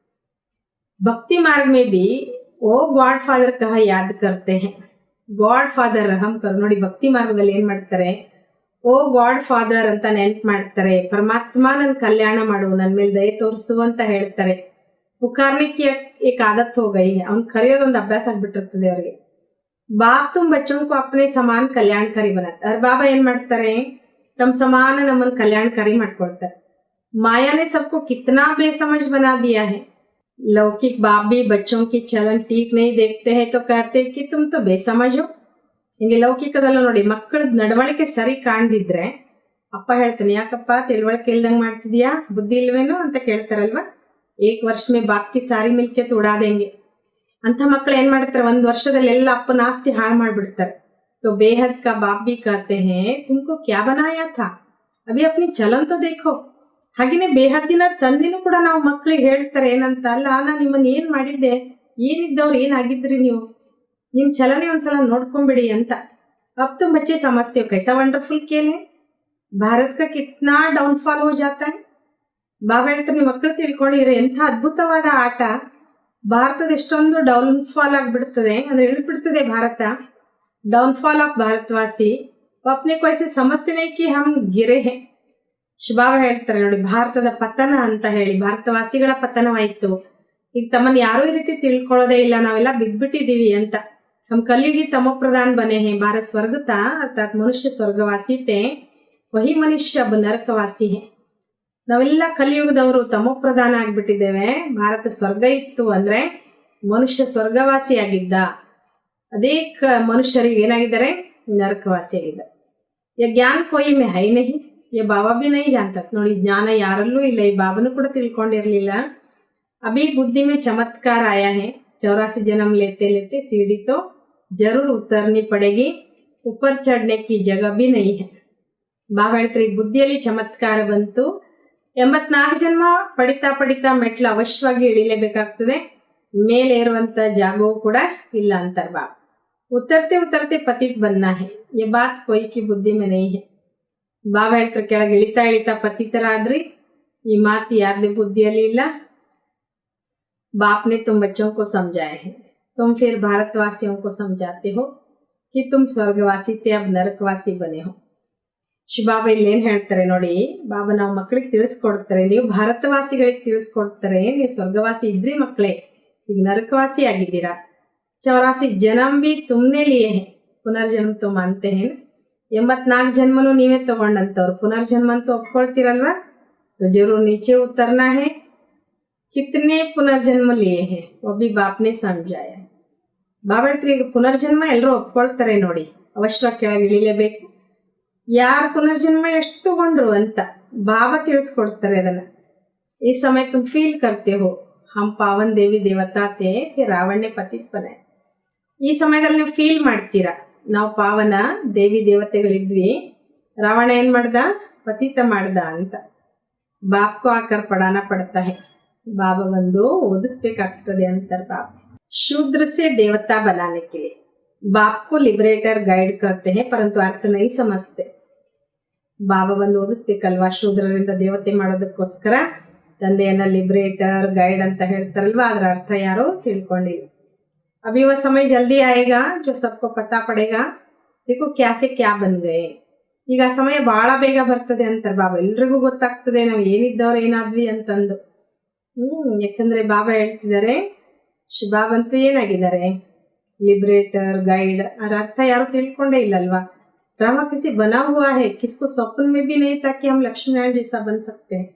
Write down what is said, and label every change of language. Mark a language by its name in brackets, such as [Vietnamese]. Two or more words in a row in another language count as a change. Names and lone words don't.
[Hindi] भक्ति मार्ग में भी ओ [English] God Father [Hindi] कह याद करते हैं. [English] God Father [Hindi] रहम कर. [Kannada] ನೋಡಿ, ಭಕ್ತಿ ಮಾರ್ಗದಲ್ಲಿ ಏನ್ ಮಾಡ್ತಾರೆ, [English] O God Father [Kannada] ಅಂತ ನೆನ್ಪು ಮಾಡ್ತಾರೆ. ಪರಮಾತ್ಮ ನನ್ ಕಲ್ಯಾಣ ಮಾಡು, ನನ್ ಮೇಲೆ ದಯೆ ತೋರಿಸು ಅಂತ ಹೇಳ್ತಾರೆ. [Hindi] पुकारने की एक आदत हो गई, [Kannada] ಅವ್ನ್ ಕರೆಯೋದೊಂದು ಅಭ್ಯಾಸ ಆಗ್ಬಿಟ್ಟಿರ್ತದೆ ಅವ್ರಿಗೆ. [Hindi] बाप तुम बच्चों को अपने समान कल्याणकारी बनत. [Kannada] ಅವ್ರ ಬಾಬಾ ಏನ್ ಮಾಡ್ತಾರೆ, ತಮ್ಮ ಸಮಾನ ನಮ್ಮನ್ನ ಕಲ್ಯಾಣಕಾರಿ ಮಾಡ್ಕೊಳ್ತಾರೆ. [Hindi] ಮಾಯಾನೆ सबको कितना बेसमझ बना दिया है. लौकिक बाप भी बच्चों की चलन ठीक नहीं देखते हैं तो कहते हैं कि तुम तो बेसमझ हो. [Kannada] ಹಿಂಗೆ ಲೌಕಿಕದಲ್ಲ ನೋಡಿ, ಮಕ್ಕಳ ನಡವಳಿಕೆ ಸರಿ ಕಾಣ್ದಿದ್ರೆ ಅಪ್ಪ ಹೇಳ್ತಾನೆ, ಯಾಕಪ್ಪ ತಿಳುವಳಿಕೆ ಇಲ್ದಂಗ್ ಮಾಡ್ತಿದ್ಯಾ, ಬುದ್ಧಿ ಇಲ್ವೇನೋ ಅಂತ ಕೇಳ್ತಾರಲ್ವಾ. [Hindi] 1 वर्ष में बाप की सारी मिलकत उड़ा देंगे [Kannada] ಅಂತ ಮಕ್ಕಳು ಏನ್ ಮಾಡ್ತಾರೆ, 1 ವರ್ಷದಲ್ಲಿ ಎಲ್ಲ ಅಪ್ಪನ ಆಸ್ತಿ ಹಾಳು ಮಾಡ್ಬಿಡ್ತಾರೆ. [Hindi] तो बेहद का बाप भी कहते हैं तुमको क्या बनाया था, अभी अपनी चलन तो देखो. [Kannada] ಹಾಗೇನೆ ಬೇಹದ್ದಿನ ತಂದಿನೂ ಕೂಡ ನಾವು ಮಕ್ಕಳಿಗೆ ಹೇಳ್ತಾರೆ ಏನಂತ, ಅಲ್ಲ ನಾ ನಿಮ್ಮನ್ನ ಏನ್ ಮಾಡಿದ್ದೆ, ಏನಿದ್ದವ್ರು ಏನಾಗಿದ್ರಿ ನೀವು, ನಿಮ್ ಚಲನೆ ಒಂದ್ಸಲ ನೋಡ್ಕೊಂಬಿಡಿ ಅಂತ. [Hindi] अब तुम बच्चे समझते हो कैसा वंडरफुल खेल है, भारत का कितना डाउनफॉल हो जाता है. [Kannada] ಬಾಬಾ ಹೇಳ್ತಾರೆ, ನೀವು ಮಕ್ಕಳು ತಿಳ್ಕೊಂಡಿದ್ರೆ ಎಂಥ ಅದ್ಭುತವಾದ ಆಟ, ಭಾರತದ ಎಷ್ಟೊಂದು ಡೌನ್ಫಾಲ್ ಆಗ್ಬಿಡ್ತದೆ, ಅಂದ್ರೆ ಇಳಿದ್ಬಿಡ್ತದೆ ಭಾರತ. [English] downfall of [Hindi] ಭಾರತವಾಸಿ अपने को ऐसे समझते नहीं कि हम गिरे हैं. [Kannada] ಬಾಬಾ ಹೇಳ್ತಾರೆ ನೋಡಿ, ಭಾರತದ ಪತನ ಅಂತ ಹೇಳಿ, ಭಾರತವಾಸಿಗಳ ಪತನವಾಯ್ತು. ಈಗ ತಮ್ಮನ್ನ ಯಾರು ಈ ರೀತಿ ತಿಳ್ಕೊಳ್ಳೋದೇ ಇಲ್ಲ, ನಾವೆಲ್ಲ ಬಿದ್ಬಿಟ್ಟಿದೀವಿ ಅಂತ. [Hindi] हम कलयुगी तमो प्रधान बने हैं। भारत स्वर्ग था अर्थात मनुष्य स्वर्गवासी थे, वही मनुष्य अब नरकवासी है। [Kannada] ನಾವೆಲ್ಲ ಕಲಿಯುಗದವರು ತಮೋ ಪ್ರಧಾನ ಆಗ್ಬಿಟ್ಟಿದ್ದೇವೆ. ಭಾರತ ಸ್ವರ್ಗ ಇತ್ತು ಅಂದ್ರೆ ಮನುಷ್ಯ ಸ್ವರ್ಗವಾಸಿಯಾಗಿದ್ದ, ಅದೇ ಮನುಷ್ಯರಿಗೆ ಏನಾಗಿದ್ದಾರೆ, ನರಕವಾಸಿಯಾಗಿದ್ದಾರೆ. [Hindi] ये ज्ञान कोई में है नहीं, ये बाबा भी नहीं जानता. [Kannada] ನೋಡಿ, ಜ್ಞಾನ ಯಾರಲ್ಲೂ ಇಲ್ಲ, ಈ ಬಾಬನು ಕೂಡ ತಿಳ್ಕೊಂಡಿರ್ಲಿಲ್ಲ. [Hindi] अभी बुद्धि में चमत्कार आया है, 84 जन्म लेते लेते सीढ़ी तो जरूर उतरनी पड़ेगी, ऊपर चढ़ने की जगह भी नहीं है. [Kannada] ಬಾಬಾ ಹೇಳ್ತಾರೆ, ಈ ಬುದ್ಧಿಯಲ್ಲಿ ಚಮತ್ಕಾರ ಬಂತು, 84 ಜನ್ಮ ಪಡಿತಾ ಪಡಿತಾ ಮೆಟ್ಲು ಅವಶ್ಯವಾಗಿ ಇಳಿಲೇಬೇಕಾಗ್ತದೆ, ಮೇಲೆ ಏರುವಂತ ಜಾಗವೂ ಕೂಡ ಇಲ್ಲ ಅಂತಾರೆ ಬಾಬಾ. [Hindi] उतरते उतरते पतित बनना है, ये बात कोई की बुद्धि में नहीं है. [Kannada] ಬಾಬಾ ಹೇಳ್ತಾರೆ, ಕೆಳಗೆ ಇಳಿತಾ ಇಳಿತಾ ಪತಿತರಾದ್ರಿ, ಈ ಮಾತು ಯಾರ್ದೇ ಬುದ್ಧಿಯಲ್ಲಿ ಇಲ್ಲ. [Hindi] बाप ने तुम बच्चों को समझाए हैं, तुम फिर भारतवासियों को समझाते हो कि तुम स्वर्गवासी थे, अब नरकवासी बने हो. [Kannada] ಶಿವಬಾಬಾ ಇಲ್ಲಿ ಏನ್ ಹೇಳ್ತಾರೆ ನೋಡಿ, ಬಾಬಾ ನಾವು ಮಕ್ಕಳಿಗೆ ತಿಳಿಸ್ಕೊಡ್ತಾರೆ, ನೀವು ಭಾರತವಾಸಿಗಳಿಗೆ ತಿಳಿಸ್ಕೊಡ್ತಾರೆ, ನೀವು ಸ್ವರ್ಗವಾಸಿ ಇದ್ರಿ ಮಕ್ಕಳೇ, ಈಗ ನರಕವಾಸಿ ಆಗಿದ್ದೀರಾ. [Hindi] 84 जन्म भी तुमने लिए हैं, पुनर्जन्म तुम मानते हैं. [Kannada] 84 ಜನ್ಮನು ನೀವೇ ತಗೊಂಡಂತವ್ರು, ಪುನರ್ಜನ್ಮ ಅಂತೂ ಒಪ್ಕೊಳ್ತೀರಲ್ವಾ. [Hindi] तो जरूर नीचे उतरना है. कितने पुनर्जन्म लिए हैं वो भी बाप ने समझाया. [Kannada] ಬಾಬಾ ಹೇಳ್ತಾರೆ, ಈಗ ಪುನರ್ಜನ್ಮ ಎಲ್ಲರೂ ಒಪ್ಕೊಳ್ತಾರೆ ನೋಡಿ, ಅವಶ್ಯವಾಗಿ ಕೆಳಗೆ ಇಳಿಲೇಬೇಕು. ಯಾರು ಪುನರ್ಜನ್ಮ ಎಷ್ಟು ತಗೊಂಡ್ರು ಅಂತ ಬಾಬಾ ತಿಳಿಸ್ಕೊಡ್ತಾರೆ. ಅದನ್ನ ಈ ಸಮಯ [Hindi] तुम फील करते हो हम पावन देवी देवता थे फिर रावण पतित बने. [Kannada] ಈ ಸಮಯದಲ್ಲಿ ನೀವು ಫೀಲ್ ಮಾಡ್ತೀರಾ, ನಾವು ಪಾವನ ದೇವಿ ದೇವತೆಗಳಿದ್ವಿ, ರಾವಣ ಏನ್ ಮಾಡ್ದ, ಪತಿತ ಮಾಡ್ದ ಅಂತ. [Hindi] बाप को आकर पढ़ाना पड़ता है, [Kannada] ಬಾಬಾ ಬಂದು ಓದಿಸ್ಬೇಕಾಗ್ತದೆ ಅಂತಾರೆ ಬಾಬಾ. [Hindi] शूद्र से देवता बनाने के लिए बाप को [English] liberator guide [Hindi] करते हैं, परंतु अर्थ नहीं समझते. [Kannada] ಬಾಬಾ ಬಂದು ಓದಿಸ್ಬೇಕಲ್ವಾ, ಶೂದ್ರರಿಂದ ದೇವತೆ ಮಾಡೋದಕ್ಕೋಸ್ಕರ ತಂದೆಯನ್ನ [English] liberator guide [Kannada] ಅಂತ ಹೇಳ್ತಾರಲ್ವಾ, ಅದರ ಅರ್ಥ ಯಾರು ತಿಳ್ಕೊಂಡಿಲ್ಲ. [Hindi] अभी वह समय जल्दी आएगा जो सबको पता पड़ेगा देखो क्या से क्या बन गए. [Kannada] ಈಗ ಆ ಸಮಯ ಬಹಳ ಬೇಗ ಬರ್ತದೆ ಅಂತಾರೆ ಬಾಬಾ, ಎಲ್ರಿಗೂ ಗೊತ್ತಾಗ್ತದೆ ನಾವು ಏನಿದ್ದವ್ರು ಏನಾದ್ವಿ ಅಂತಂದು. ಯಾಕಂದ್ರೆ ಬಾಬಾ ಹೇಳ್ತಿದ್ದಾರೆ, ಶಿವಬಾಬಂತೂ ಏನಾಗಿದ್ದಾರೆ, [English] liberator guide. [Kannada] ಅದರ ಅರ್ಥ ಯಾರು ತಿಳ್ಕೊಂಡೇ ಇಲ್ಲಲ್ವಾ. [Hindi] ड्रामा किसी बना हुआ है, किसको स्वप्न में भी नहीं था कि हम लक्ष्मीनारायण जैसा बन सकते हैं.